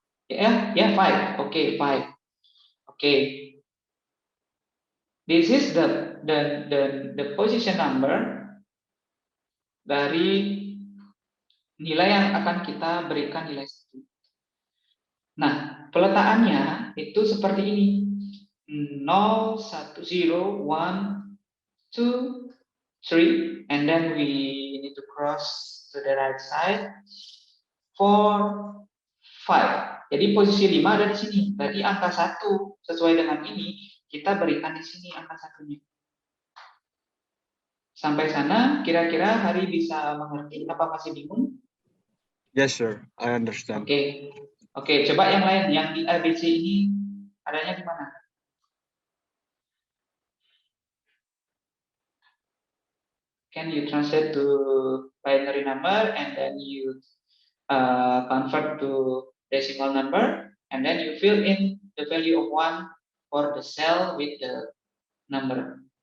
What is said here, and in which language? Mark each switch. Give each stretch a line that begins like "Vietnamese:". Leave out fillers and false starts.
Indonesian: Ya, 5. Oke, 5. Oke.
English: This is the position number
Indonesian: dari nilai yang akan kita berikan nilai 1. Nah, peletakannya itu seperti ini.
English: 0, 1, 0, 1, 2, 3, and then we need to cross to the right side.
Indonesian: 4, 5. Jadi posisi 5 ada di sini. Berarti angka 1 sesuai dengan ini kita berikan di sini angka 1-nya. Sampai sana kira-kira Hari bisa mengerti apa masih bingung?
English: Yes, sir. I understand.
Indonesian: Oke, coba yang lain yang di ABC ini adanya di mana?
English: Can you translate to binary number and then you convert to decimal number and then you fill in the value of 1 for the cell with the number.